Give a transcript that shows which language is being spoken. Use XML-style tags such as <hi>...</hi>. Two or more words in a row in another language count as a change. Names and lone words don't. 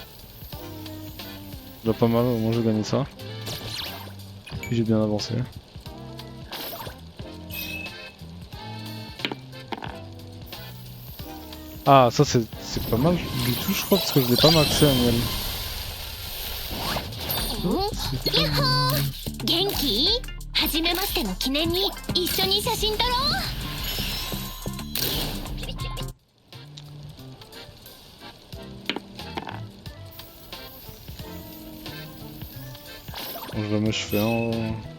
<fr>Déjà pas mal, au moins j'ai gagné ça. Puis j'ai bien avancé. Ah ça c'est pas mal du tout je crois parce que je l'ai pas maxé à miel. Genki?</fr> <ja>初めましての記念に一緒に写真撮ろう。</ja> <fr>Jamais je fais un.</fr>